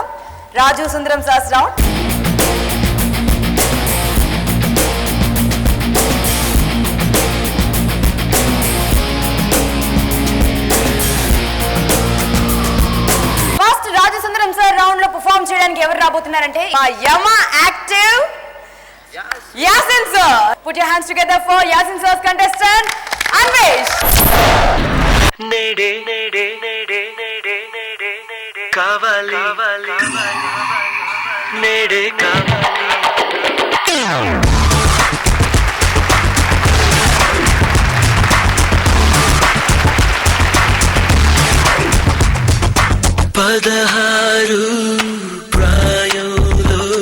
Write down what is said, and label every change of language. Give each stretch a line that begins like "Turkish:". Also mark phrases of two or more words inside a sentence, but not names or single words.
Telugu: రాజు సుందరం
English: sir round.
Telugu: ఫస్ట్ రాజు సుందరం
English: sir round
Telugu: లో పర్ఫార్మ్ చేయడానికి ఎవరు రాబోతున్నారంటే మా యమా యాక్టివ్ Yasin sir.
English: Put your hands together for Yasin sir's contestant, Anvesh.
Telugu: నేడే నేడే నేడే నేడే నేడే నేడే కావాలి నేడే కావాలి పదహారు ప్రాయంలో